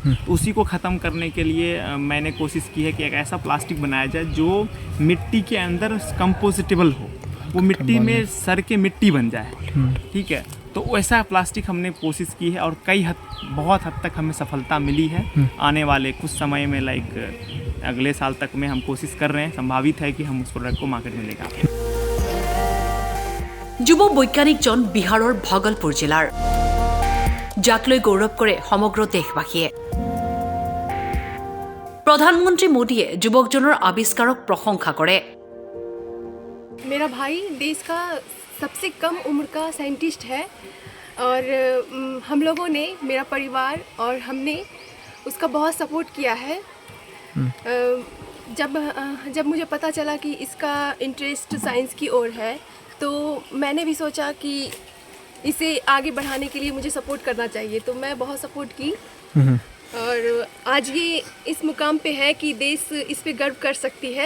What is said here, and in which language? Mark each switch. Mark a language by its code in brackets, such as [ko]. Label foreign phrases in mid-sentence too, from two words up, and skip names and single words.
[hi] तो उसी को ख़त्म करने के लिए मैंने कोशिश की है कि एक ऐसा प्लास्टिक बनाया जाए जो मिट्टी के अंदर कंपोजिटेबल हो, वो मिट्टी में सर के मिट्टी बन जाए, ठीक है। तो वैसा प्लास्टिक हमने कोशिश की है और बहुत हद तक हमें सफलता मिली है। आने वाले कुछ समय में लाइक अगले साल तक में हम कोशिश कर रहे हैं, संभावित है कि हम उस प्रोडक्ट को मार्केट में लेकर आएंगे। [as] যুৱ বৈজ্ঞানিকজন বিহাৰৰ ভাগলপুৰ জিলাৰ, যাক লৈ গৌৰৱ কৰে সমগ্ৰ দেশবাসীয়ে। প্ৰধানমন্ত্ৰী মোদীয়ে যুৱকজনৰ আৱিষ্কাৰক প্ৰশংসা কৰে। [hi] मेरा भाई देश का सबसे कम उम्र का साइंटिस्ट है और हम लोगों ने, मेरा परिवार और हमने उसका बहुत सपोर्ट किया है। जब मुझे पता चला कि इसका इंटरेस्ट साइंस की ओर है तो मैंने भी सोचा कि इसे आगे बढ़ाने के लिए मुझे सपोर्ट करना चाहिए, तो मैं बहुत सपोर्ट की और आज ये इस मुकाम पे है कि देश इस पे गर्व कर सकती है।